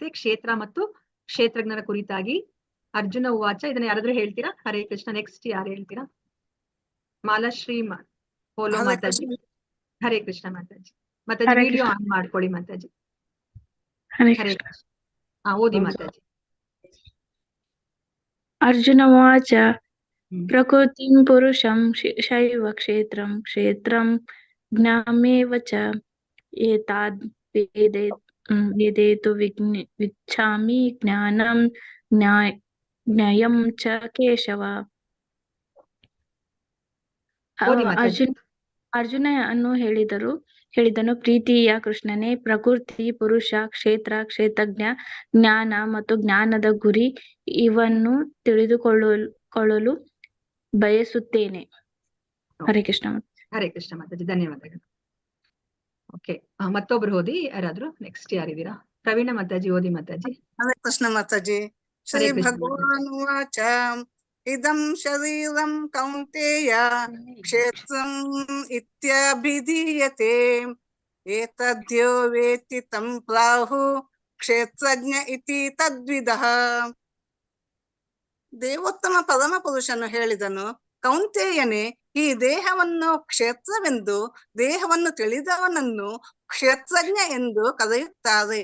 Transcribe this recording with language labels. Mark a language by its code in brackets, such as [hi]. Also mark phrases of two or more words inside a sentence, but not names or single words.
[kn] ಕ್ಷೇತ್ರ ಮತ್ತು ಕ್ಷೇತ್ರಜ್ಞರ ಕುರಿತಾಗಿ. [sa] ಅರ್ಜುನ ಉವಾಚ. [kn] ಇದನ್ನ ಯಾರಾದ್ರೂ ಹೇಳ್ತೀರಾ? ಹರೇ ಕೃಷ್ಣ. ನೆಕ್ಸ್ಟ್ ಯಾರು ಹೇಳ್ತೀರಾ? ಮಾಲಾಶ್ರೀ ಪೋಲೋ ಹರೇ ಮಾತಾಜಿ. ಕೃಷ್ಣ. ಹರೇ ಕೃಷ್ಣ ಮಾತಾಜಿ. ಮಾತಾಜಿ ಹರೇ ವಿಡಿಯೋ ಕೃಷ್ಣ. ಆನ್ ಮಾಡ್ಕೊಳ್ಳಿ ಮಾತಾಜಿ. ಹರೇ ಹರೇ ಕೃಷ್ಣ. ಕೃಷ್ಣ. ಓದಿ ಮಾತಾಜಿ. [sa] ಅರ್ಜುನ ಉವಾಚ ಹ್ಮ್. ಪ್ರಕೃತಿಂ ಪುರುಷಂ ಶೈವ ಕ್ಷೇತ್ರಂ ಕ್ಷೇತ್ರಂ ಜ್ಞಾಮೇವ ಚ ಏತಾದ್ ವೇದೇತು ವಿಚ್ಛಾಮಿ ಜ್ಞಾನಂ ಜ್ಞಾಯಂ ಚ ಕೇಶವ. [kn] ಓದಿ ಮಾತಾಜಿ. ಅರ್ಜುನನು ಹೇಳಿದನು ಪ್ರೀತಿಯ ಕೃಷ್ಣನೇ, ಪ್ರಕೃತಿ, ಪುರುಷ, ಕ್ಷೇತ್ರ, ಕ್ಷೇತ್ರಜ್ಞ, ಜ್ಞಾನ ಮತ್ತು ಜ್ಞಾನದ ಗುರಿ ಇವನ್ನು ತಿಳಿದುಕೊಳ್ಳಲು ಬಯಸುತ್ತೇನೆ. ಹರೇ ಕೃಷ್ಣ. ಹರೇ ಕೃಷ್ಣ ಮಾತಾಜಿ. ಧನ್ಯವಾದಗಳು. ಓಕೆ, ಮತ್ತೊಬ್ರು ಓದಿ ಯಾರಾದ್ರೂ. ನೆಕ್ಸ್ಟ್ ಯಾರಿದ್ದೀರಾ? ಪ್ರವೀಣ ಮಾತಾಜಿ ಓದಿ ಮಾತಾಜಿ. ಹರೇ ಕೃಷ್ಣ ಮಾತಾಜಿ. ಶ್ರೀ ಹರೇ ಕೃಷ್ಣ [sa] ಭಗವಾನ್ ಉವಾಚ ಇದಂ ಶರೀರಂ ಕೌಂತೇಯ ಕ್ಷೇತ್ರಂ ಇತ್ಯಭಿಧೀಯತೆ ಏತದ್ಯೋ ವೇತ್ತಿ ತಂ ಪ್ರಾಹು ಕ್ಷೇತ್ರಜ್ಞ ಇತಿ ತದ್ವಿದಃ. [kn] ದೇವೋತ್ತಮ ಪರಮ ಪುರುಷನು ಹೇಳಿದನು, ಕೌಂತೇಯನೇ, ಈ ದೇಹವನ್ನು ಕ್ಷೇತ್ರವೆಂದು, ದೇಹವನ್ನು ತಿಳಿದವನನ್ನು ಕ್ಷೇತ್ರಜ್ಞ ಎಂದು ಕರೆಯುತ್ತಾರೆ.